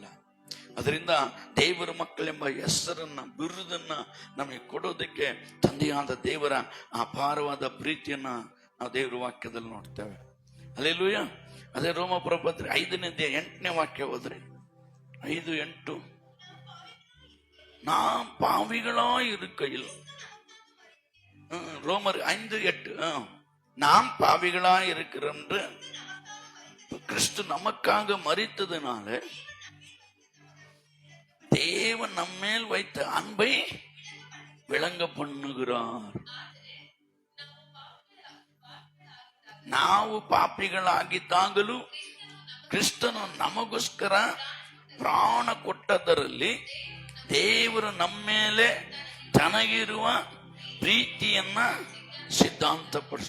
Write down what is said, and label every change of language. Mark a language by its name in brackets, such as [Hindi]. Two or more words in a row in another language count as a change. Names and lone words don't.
[Kannada] ಅದರಿಂದ ದೇವರ ಮಕ್ಕಳೆಂಬ ಹೆಸರನ್ನ ಬಿರುದನ್ನ ನಮಗೆ ಕೊಡೋದಕ್ಕೆ ತಂದೆಯಾದ ದೇವರ ಅಪಾರವಾದ ಪ್ರೀತಿಯನ್ನ ನಾವು ದೇವರ ವಾಕ್ಯದಲ್ಲಿ ನೋಡ್ತೇವೆ. அல்லேலூயா. ಅದೇ ರೋಮಾಪುರ ಪತ್ರಿಕೆ 5:8 ವಾಕ್ಯ ಹೋದ್ರಿ, 5:8, [Tamil] நாம் பாவிகளா இருக்கையில், ரோமர் 5:8, நாம் பாவிகளா இருக்கிறோம் என்று கிறிஸ்து நமக்காக மரித்ததுனால தேவன் நம்மேல் வைத்த அன்பை விளங்க பண்ணுகிறார். [Kannada] ನಾವು ಪಾಪಿಗಳಾಗಿದ್ದಾಗಲೂ ಕ್ರಿಸ್ತನು ನಮಗೋಸ್ಕರ ಪ್ರಾಣ ಕೊಟ್ಟದರಲ್ಲಿ ದೇವರು ನಮ್ಮ ಮೇಲೆ ತನಗಿರುವ ಪ್ರೀತಿಯನ್ನ ಸಿದ್ಧಾಂತಪಡಿಸ್.